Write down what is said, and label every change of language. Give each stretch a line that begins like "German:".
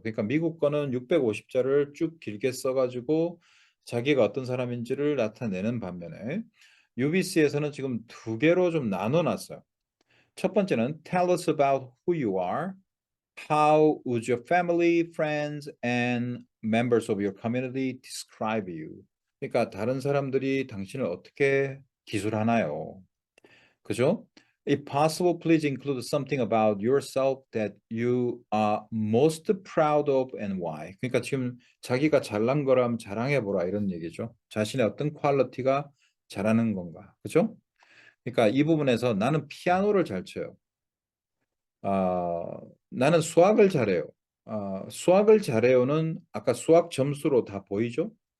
Korean: 그러니까 미국 거는 650자를 쭉 길게 써가지고 자기가 어떤 사람인지를 나타내는 반면에 UBC에서는 지금 두 개로 좀 나눠놨어요. 첫 번째는
English: Tell us about who you are. How would your family, friends, and members of your community describe you?
Korean: 그러니까 다른 사람들이 당신을 어떻게 기술하나요? 그죠?
English: If possible, please include something about yourself that you are most proud of and why.
Korean: 그러니까 지금 자기가 잘난 거라면 자랑해보라 이런 얘기죠. 자신의 어떤 퀄리티가 잘하는 건가. 그죠? 그러니까 이 부분에서 나는 피아노를 잘 쳐요. 나는 수학을 잘해요. 수학을 잘해요는 아까 수학 점수로 다 보이죠?